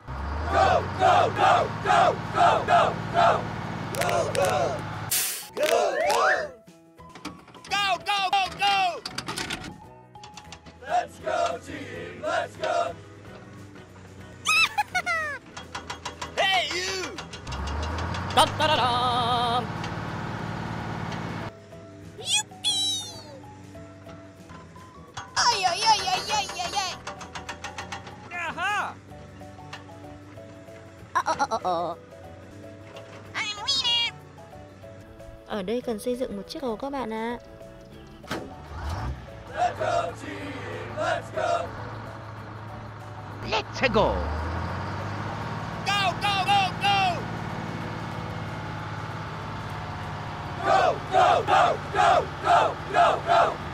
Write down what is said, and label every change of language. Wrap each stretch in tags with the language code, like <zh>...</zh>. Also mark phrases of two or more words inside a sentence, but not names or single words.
<en>Go, go, go, go, go, go, go! Go, go! Go, go! Go, go, go, go! Let's go, team! Let's go! Hey, you! Dun, da, da, dum. Ay, ay, ay, ay, ay, ay, ay. Aha!</en> <vi>Ở đây cần xây dựng một chiếc cầu các bạn ạ.</vi> <en>Let's go, team! Let's go! Let's go. Go, go, go, go! Go, go, go, go, go, go, go!</en>